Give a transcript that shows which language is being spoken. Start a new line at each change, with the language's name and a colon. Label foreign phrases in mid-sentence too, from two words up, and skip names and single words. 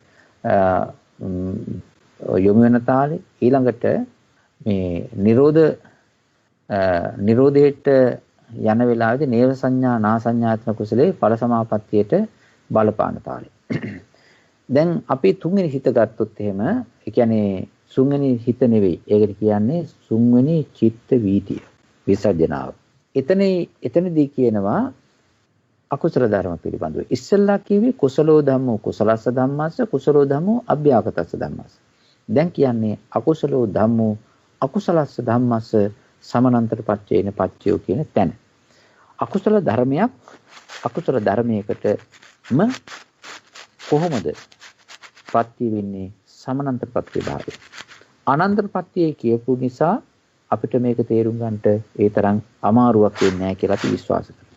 Sinhala: යොමු වෙන තාලේ, ඊළඟට මේ නිරෝධයට යන වෙලාවේදී නේව සංඥා නා සංඥාත්ම කුසලේ ඵල සමාපත්තියට බලපාන තාලේ. දැන් අපි තුන්වෙනි හිත ගත්තොත් එහෙම ඒ කියන්නේ තුන්වෙනි හිත නෙවෙයි. ඒකට කියන්නේ තුන්වෙනි චිත්ත වීතිය විසර්ජනාව. එතනදී කියනවා අකුසල ධර්ම පිළිබඳව. ඉස්සෙල්ලා කියවේ
Pali: කුසලෝ ධම්මෝ කුසලස්ස ධම්මස්ස කුසලෝ ධම්මෝ අභ්‍යාකතස්ස ධම්මස්ස.
Sinhala: දැන් කියන්නේ
Pali: අකුසලෝ ධම්මෝ අකුසලස්ස ධම්මස්ස සමානන්තර පච්චේන පච්චයෝ
Sinhala: කියන තැන. අකුසල ධර්මයක් අකුසල ධර්මයකටම කොහොමද ප්‍රත්‍ය වෙන්නේ? සමානන්තර ප්‍රත්‍ය භාවය. අනන්තර ප්‍රත්‍යය කියපු නිසා අපිට මේක තේරුම් ගන්නට ඒ තරම් අමාරුවක් වෙන්නේ නැහැ කියලා අපි විශ්වාස කරනවා.